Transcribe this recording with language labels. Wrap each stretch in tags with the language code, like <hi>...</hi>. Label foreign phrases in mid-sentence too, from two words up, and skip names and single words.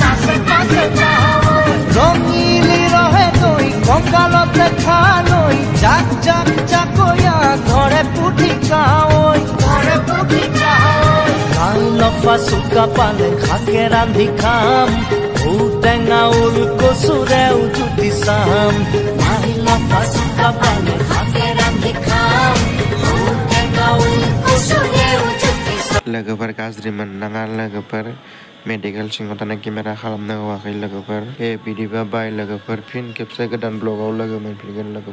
<as>ৰঙিলি ৰহে তৈ কঁকালতে খালৈ জাক জাক জাকৈয়া ঘৰে পুঠি কাৱৈ লাই লফা চুকা পালে শাকে ৰান্ধি খাম ঔটেঙা ওল কচুৰেও জুতি চাম লাই লফা চুকা পালে শাকে ৰান্ধি খাম ঔটেঙা ওল কচুৰেও জুতি চাম।</as> <brx>लोगोफोर गाज्रि मोननाङा लोगोफोर, मेडिकेल सिङाव थानाय केमेरा खालामनो होआखै लोगोफोर। बिदिबा बाय लोगोफोर, फिन खेबसे गोदान ब्लगाव लोगो मोनफिनगोन लोगोफोर।</brx>